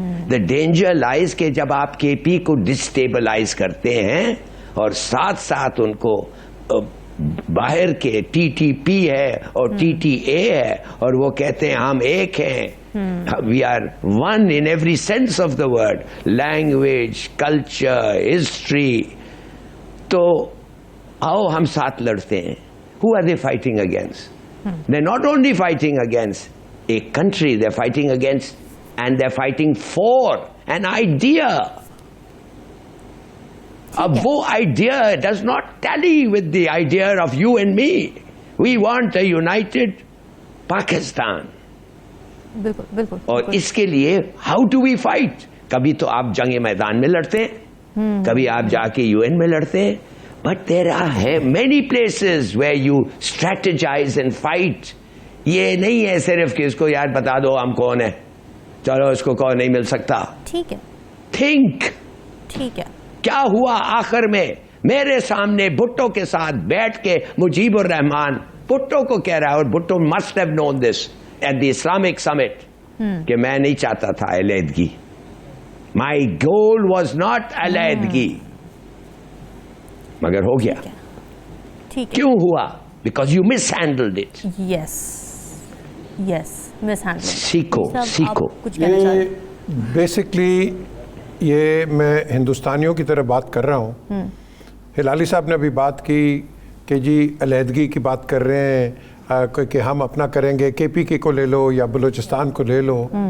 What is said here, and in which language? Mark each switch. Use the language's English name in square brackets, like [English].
[English] the danger lies [Urdu] کہ جب آپ کے پی کو ڈسٹیبلائز کرتے ہیں اور ساتھ ساتھ ان کو باہر کے ٹی ٹی پی ہے اور ٹی ٹی اے ہے اور وہ کہتے ہیں ہم ایک ہیں, [English] we are one in every sense of the word, [Urdu] language, culture, history. تو آؤ ہم ساتھ لڑتے ہیں. [English] Who are they fighting against? They're not only fighting against a country, they're fighting against and they're fighting for an idea. اب وہ idea does not tally with the idea of you and me. We want a united Pakistan. [Urdu] بالکل بالکل. اور اس کے لیے [English] how do we fight? [Urdu] کبھی تو آپ جنگ میدان میں لڑتے ہیں, کبھی آپ جا کے UN میں لڑتے ہیں. [English] But there are many places where you strategize and fight. [Urdu] یہ نہیں ہے صرف کہ اس کو یار بتا دو ہم کون ہیں, چلو اس کو کون نہیں مل سکتا. ٹھیک ہے. [English] Think. [Urdu] ٹھیک ہے. کیا ہوا آخر میں؟ میرے سامنے بھٹو کے ساتھ بیٹھ کے مجیب الرحمان بھٹو کو کہہ رہا ہے, اور Bhutto [English] must have known this at the Islamic Summit, [Urdu] کہ میں نہیں چاہتا تھا علیحدگی. [English] My goal was not علیحدگی, [Urdu] مگر ہو گیا. ٹھیک ہے. کیوں ہوا؟ [English] Because you mishandled it. Yes yes mishandle. [Urdu] سیکھو سیکھو. کچھ کہنا چاہ رہے یہ بیسکلی یہ میں ہندوستانیوں کی طرف بات کر رہا ہوں. ہلالی صاحب نے ابھی بات کی کہ جی علیحدگی کی بات کر رہے ہیں کہ ہم اپنا کریں گے, کے پی کے کو لے لو یا بلوچستان کو لے لو.